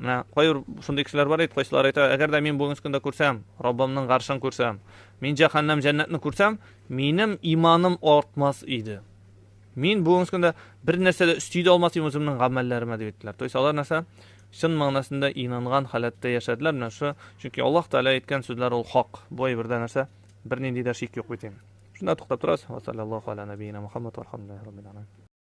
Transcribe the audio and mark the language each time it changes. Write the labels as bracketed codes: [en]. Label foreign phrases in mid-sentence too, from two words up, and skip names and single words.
[tt] Менә кайыр шундый кешеләр бар иде, кайсылар әйтә, әгәр дә мин бүгенге көндә күрсәм, Раббымның гаршын күрсәм, мин җәһәннәм җәннәтне күрсәм, минем иманым артмас иде. Мин бүгенге көндә бер нәрсә дә өсти дә алмас идем үземнең гамәлләремә дип әйттеләр. [ru] То есть [tt] алар нәрсә чын мәгънәсендә инанган халәттә яшәделәр. Менә шу, чөнки Аллаһ Тәала әйткән сүзләр ул хак. Бу әйбердә нәрсә бернинди дә шик юк бит. Шунда туктап торабыз. [ar] وصلى الله على نبينا محمد والحمد لله رب العالمين.